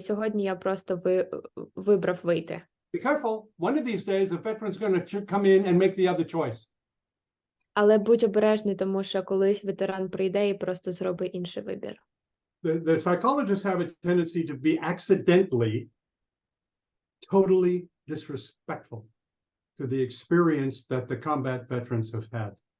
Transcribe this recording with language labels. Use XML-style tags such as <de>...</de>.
<uk>Сьогодні я просто вибрав вийти.</uk> <en>Be careful. One of these days, the veteran's going to come in and make the other choice.</en> <uk>Але будь обережний, тому що колись ветеран прийде і просто зробить інший вибір.</uk> <en>The psychologists have a tendency to be accidentally totally disrespectful to the experience that the combat veterans have had.</en>